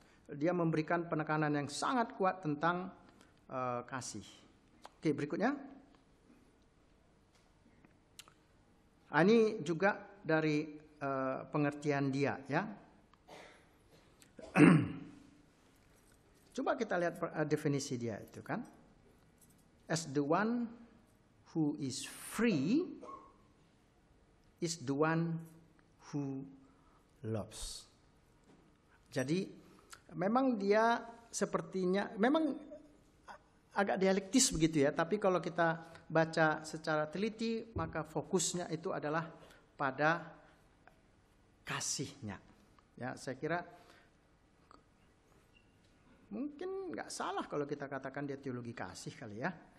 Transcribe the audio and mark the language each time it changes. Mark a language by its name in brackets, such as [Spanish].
[Indonesian] Dia memberikan penekanan yang sangat kuat tentang kasih. Oke, berikutnya. Ini juga dari pengertian dia, ya. Coba kita lihat definisi dia itu kan. [English] As the one who is free is the one who loves. [Indonesian] Jadi memang dia sepertinya memang agak dialektis begitu ya, tapi kalau kita baca secara teliti maka fokusnya itu adalah pada kasihnya. Ya, saya kira mungkin nggak salah kalau kita katakan dia teologi kasih kali ya.